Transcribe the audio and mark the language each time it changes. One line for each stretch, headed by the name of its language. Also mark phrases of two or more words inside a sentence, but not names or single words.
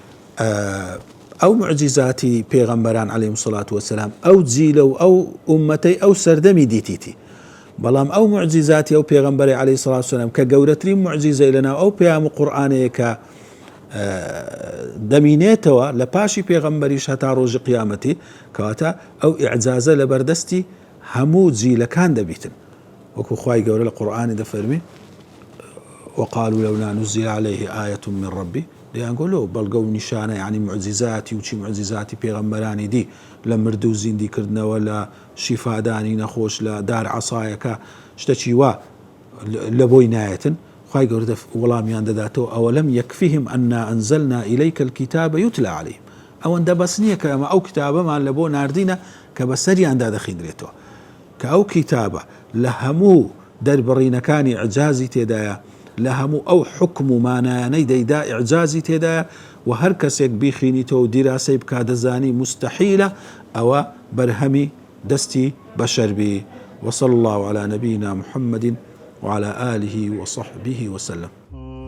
Central Kurdish: ئەو معجیزاتی پێغەمبەران
Arabic: عەلەیهیموس سڵاتو وەسەلام
Central Kurdish: ئەو جیلە و ئەو ئومەتەی ئەو سەردەمی دیتیتی بەڵام ئەو معجیزاتی ئەو پێغەمبەری
Arabic: عەلەیهی سڵاتو وەسەلام
Central Kurdish: کە گەورەترین معجیزەی لەناو ئەو پەیام و قورئانەیە کە دەمینێتەوە لە پاشی پێغەمبەریش هەتا ڕۆژی قیامەتی کەواتە ئەو ئیعجازە لە بەردەستی هەموو جیلەکان دەبیتن وەکو خوای گەورە لە قورئانی دەفەرمی
Arabic: وقالوا لولا نزل عليه آية من ربي
Central Kurdish: دەیانگۆ بەڵگە و نیشانە یعنی معجیزاتی و چی معجیزاتی پێغەمبەرانی دی لە مرد و زیندیکردنەوە لە شیفادانی نەخۆش لە دار عەسایەکە شتێکی وا لە بۆی نایەتن خوای گەورە وەڵامیان دەداتەوە
Arabic: ئەوەلەم یەکفیهم ئەنا ئەنزەلنا ئیلەیکە الکیتابە یوتلا عەلەیهم
Central Kurdish: ئەوەندە بەس نییە کە ئەمە ئەو کتابەمان لە بۆ ناردینە کە بەسەریاندا دەخیندرێتەوە کە ئەو کتابە لە هەموو دەربڕینەکانی ئیعجازی تێدایە لە هەموو ئەو حکم و مانایانەی دەیدا ئیعجازی تێدایە و هەر کەسێک بیخینیتەوە و دیراسەی بکا دەزانی مستحیلە ئەوە بەرهەمی دەستی بەشەر بی
Arabic: وصلى الله على نبينا محمد وعلى آله وصحبه وسلم